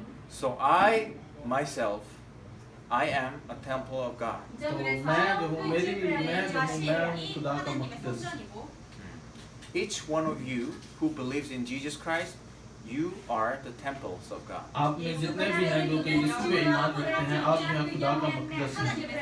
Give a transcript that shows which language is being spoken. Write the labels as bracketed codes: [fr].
[en] So I myself, I am a temple of God. [hi] तो मैं जो हूँ मैं खुदा का मुकद्दस। [en] Each one of you who believes in Jesus Christ, you are the temples of God. [hi] आप में जितने भी हैं जो कि यीशु पे ईमान रखते हैं, आप जो है खुदा का मुकद्दस हैं।